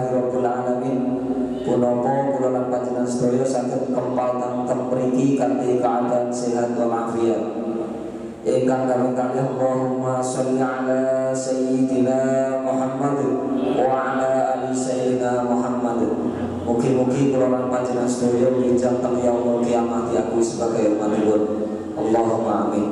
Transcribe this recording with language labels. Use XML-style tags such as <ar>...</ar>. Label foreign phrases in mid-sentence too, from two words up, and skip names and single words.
<ar>رب العالمين.</ar> <jv>Punapa kula lan panjenengan sedaya saged kempal teng mriki kanthi keadaan sehat walafiat. Ingkang kami kalih</jv> <ar>اللهم صل على سيدنا محمد وعلى آل سيدنا محمد wa ala ali sayyidina Muhammad.</ar> <jv>Mugi-mugi kula lan panjenengan sedaya bijak teng</jv> <ar>يوم القيامة</ar> <jv>aku sebagai umatipun.</jv> <ar>اللهم آمين.</ar>